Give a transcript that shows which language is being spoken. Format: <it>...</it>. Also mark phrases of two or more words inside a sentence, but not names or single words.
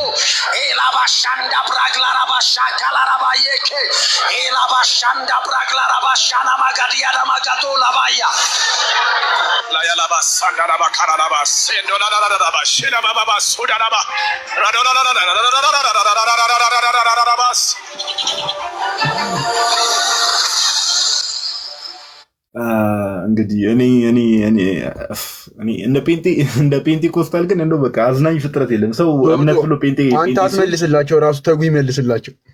<am>Ela bashanda braglara bashakala rabayeke. Ela bashanda braglara bashana magadia da magatola baya. La ya la basanda la bakara la basendo la la la la bashela baba basuda la ba. Radona la la la la la bas. እንግዲህ እኔ እንደ ፔንቴኮስታል ግን እንደው በቃ አዝናኝ ፍጥረት የለም። ሰው እምነት ብሎ አንተ አትመልስላቸው፣ ራሱ ተጉ ይመልስላቸው።</am>